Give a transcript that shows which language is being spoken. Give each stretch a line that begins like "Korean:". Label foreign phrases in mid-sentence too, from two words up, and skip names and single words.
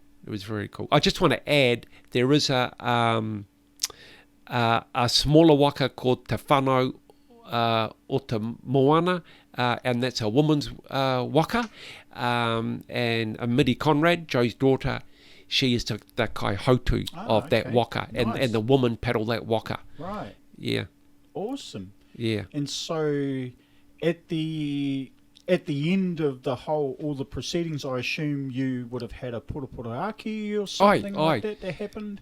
English: I just want to add, there is a smaller waka called Te Whanau o Te Moana, and that's a woman's waka, and Midi Conrad, Joe's daughter, she is the
Māori: kai hautu
English: of that waka, and the woman paddle that waka. Right. Yeah. Awesome. Yeah. And so at the end of all the proceedings, I assume you would have had a Poroporoaki or something like that happened.